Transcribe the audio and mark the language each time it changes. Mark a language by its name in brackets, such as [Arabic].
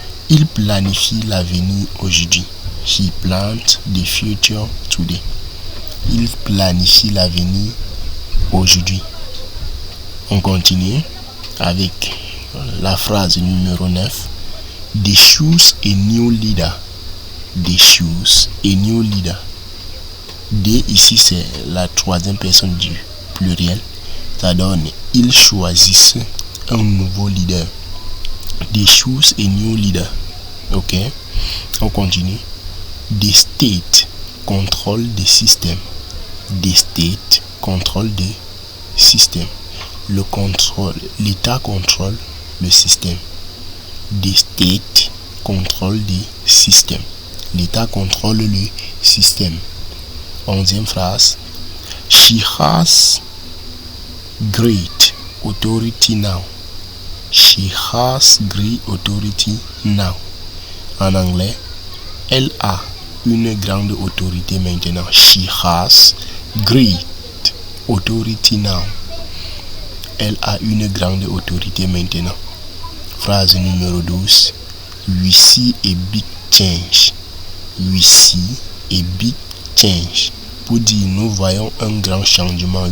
[French] Il planifie l'avenir aujourd'hui. [English] He plans the future today. [French] Il planifie l'avenir aujourd'hui. On continue avec la phrase numéro 9. [English] They choose a new leader. They choose a new leader. [French] They ici c'est la troisième personne du pluriel. Ça donne ils choisissent un nouveau leader. [English] They choose a new leader. [French] Ok. On continue. [English] The state [French] contrôle des systèmes. The state contrôle des systèmes. Le contrôle, l'État contrôle le système. [English] The state [French] contrôle des systèmes. L'État contrôle le système. 11e phrase. [English] She has great authority now. She has great authority now. [French] En anglais, elle a une grande autorité maintenant. [English] She has great authority now. [French] Elle a une grande autorité maintenant. Phrase numéro 12. [English] We see a big change. We see a big change. [French] Pour dire nous voyons un grand changement.